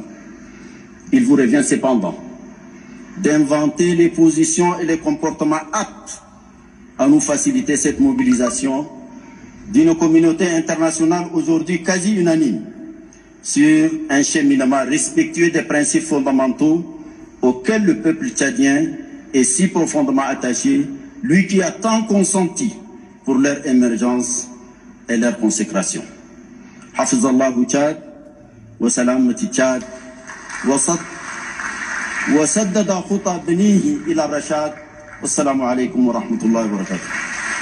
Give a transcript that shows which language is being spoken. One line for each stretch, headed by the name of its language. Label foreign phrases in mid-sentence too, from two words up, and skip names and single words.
French: Il vous revient cependant d'inventer les positions et les comportements aptes à nous faciliter cette mobilisation d'une communauté internationale aujourd'hui quasi unanime sur un cheminement respectueux des principes fondamentaux auxquels le peuple tchadien est si profondément attaché, lui qui a tant consenti pour leur émergence et leur consécration.
Arabic: حفظ الله تشاد وسلامة تشاد وسدد خطى بنيه إلى رشاد. والسلام عليكم ورحمة الله وبركاته.